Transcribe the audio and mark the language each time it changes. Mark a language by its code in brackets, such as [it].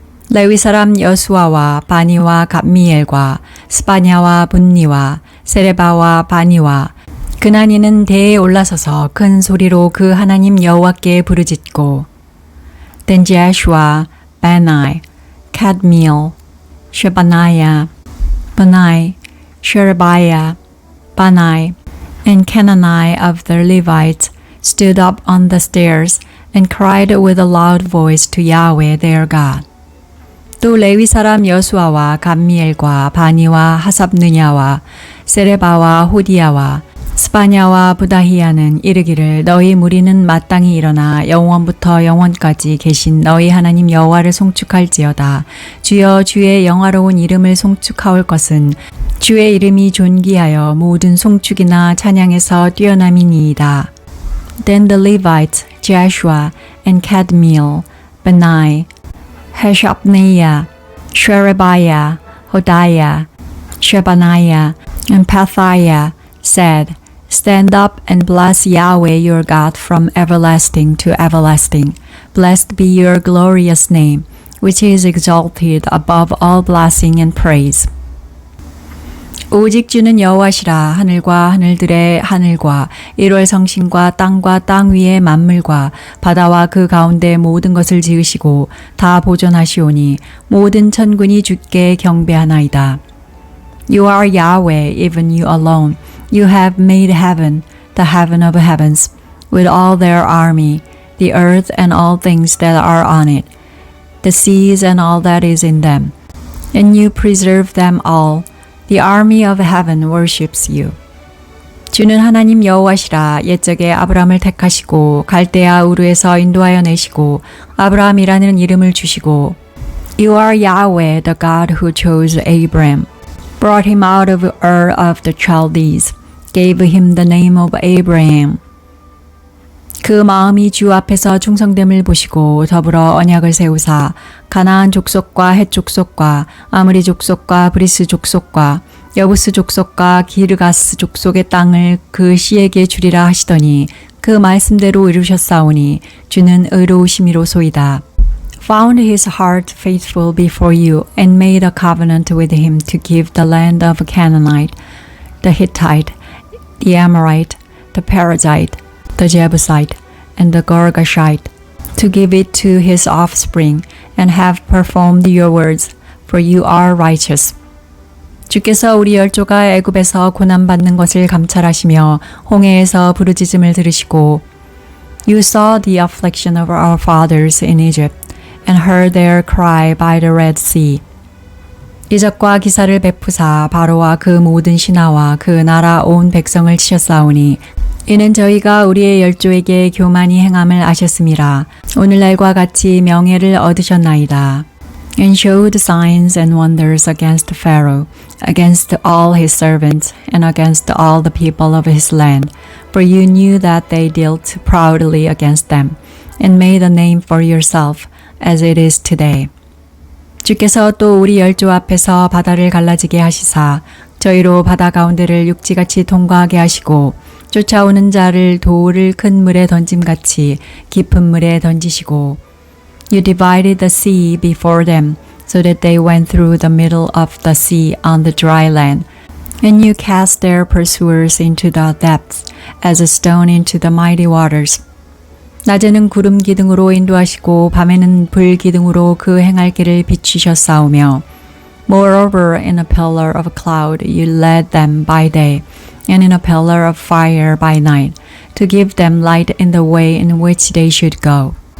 [ko] 레위 사람 여수아와 바니와 갑미엘과 스바냐와 분니와 세레바와 바니와 그나니는 대에 올라서서 큰 소리로 그 하나님 여호와께 부르짖고 [en] Then Joshua, Bani, Kadmiel, Shebaniah, Bani, Sherebiah, Bani, and Kenani of the Levites stood up on the stairs and cried with a loud voice to Yahweh their God. [ko] 또 레위 사람 여수아와 감미엘과 바니와 하삽느냐와 세레바와 호디야와 스바냐와 부다히야는 이르기를 너희 무리는 마땅히 일어나 영원부터 영원까지 계신 너희 하나님 여호와를 송축할지어다. 주여 주의 영화로운 이름을 송축하올 것은 주의 이름이 존귀하여 모든 송축이나 찬양에서 뛰어남이니이다. [en] Then the Levites, Joshua, and Kadmiel, Bani, Hashabniah, Sherebiah, Hodiah, Shebaniah, and Pathiah said, Stand up and bless Yahweh your God from everlasting to everlasting. Blessed be your glorious name, which is exalted above all blessing and praise. [ko] 오직 주는 여호와시라. 하늘과 하늘들의 하늘과 1월 성신과 땅 위의 만물과 바다와 그 가운데 모든 것을 지으시고 다 보존하시오니 모든 천군이 주께 경배하나이다. [en] You are Yahweh, even you alone. You have made heaven, the heaven of heavens, with all their army, the earth and all things that are on it, the seas and all that is in them. And you preserve them all. The army of heaven worships you. [ko] 주는 하나님 여호와시라. 옛적에 아브라함을 택하시고 갈대아 우르에서 인도하여 내시고 아브라함이라는 이름을 주시고 [en] You are Yahweh, the God who chose Abram, brought him out of Ur of the Chaldees, gave him the name of Abraham. [ko] 그 마음이 주 앞에서 충성됨을 보시고 더불어 언약을 세우사 가나안 족속과 헷 족속과 아므리 족속과 브리스 족속과 여부스 족속과 기르가스 족속의 땅을 그 씨에게 주리라 하시더니 그 말씀대로 이루셨사오니 주는 의로우심이로소이다. [en] Found his heart faithful before you and made a covenant with him to give the land of Canaanite, the Hittite, the Amorite, the Perizzite, the Jebusite, and the Girgashite, to give it to his offspring, and have performed your words, for you are righteous. [ko] 주께서 우리 열조가 애굽에서 고난받는 것을 감찰하시며 홍해에서 부르짖음을 들으시고 [en] You saw the affliction of our fathers in Egypt, and heard their cry by the Red Sea. [ko] 이적과 기사를 베푸사 바로와 그 모든 신하와 그 나라 온 백성을 치셨사오니 이는 저희가 우리의 열조에게 교만히 행함을 아셨음이라. 오늘날과 같이 명예를 얻으셨나이다. [en] And showed signs and wonders against Pharaoh, against all his servants, and against all the people of his land. For you knew that they dealt proudly against them, and made a name for yourself, as it is today. [ko] 주께서 또 우리 열조 앞에서 바다를 갈라지게 하시사 저희로 바다 가운데를 육지같이 통과하게 하시고 쫓아오는 자를 돌을 큰 물에 던짐같이 깊은 물에 던지시고 [en] You divided the sea before them so that they went through the middle of the sea on the dry land. And you cast their pursuers into the depths as a stone into the mighty waters. [ko] 낮에는 구름 기둥으로 인도하시고 밤에는 불 기둥으로 그 행할 길을 비추셨사오며 [en] Moreover, in a pillar of cloud you led them by day, and in a pillar of fire by night, to give them light in the way in which they should go.